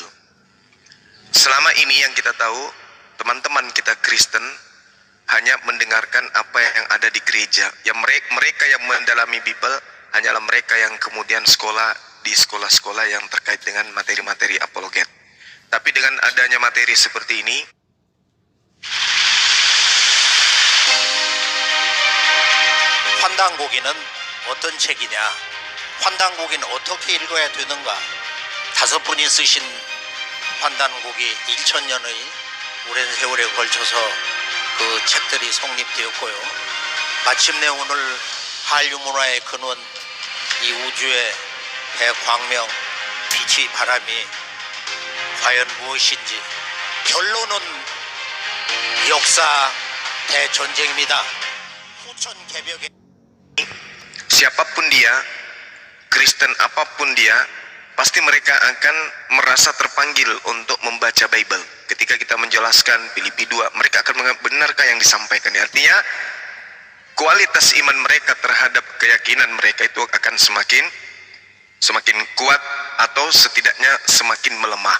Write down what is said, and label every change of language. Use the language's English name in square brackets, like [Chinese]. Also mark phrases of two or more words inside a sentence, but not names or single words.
[Indonesian] Selama ini yang kita tahu, teman-teman kita Kristen hanya mendengarkan apa yang ada di gereja. Yang mereka yang mendalami Bible hanyalah mereka yang kemudian sekolah di sekolah-sekolah yang terkait dengan materi-materi apologet. Tapi dengan adanya materi seperti ini, [Korean] 환단고기는 어떤 책이냐? 환단고기는 어떻게 읽어야 되는가? 5분이 쓰신 환단고기 1000년의 오랜 세월에 걸쳐서 그 책들이 성립되었고요. 마침내 오늘 한류 문화의 근원, 이 우주의 대광명, 빛의 바람이 과연 무엇인지, 결론은 역사 대전쟁입니다. 후천 개벽의 [Indonesian] siapapun dia, Kristen apapun dia, pasti mereka akan merasa terpanggil untuk membaca Bible. Ketika kita menjelaskan Filipi 2, mereka akan benarkah yang disampaikan. Artinya kualitas iman mereka terhadap keyakinan mereka itu akan semakin kuat, atau setidaknya semakin melemah.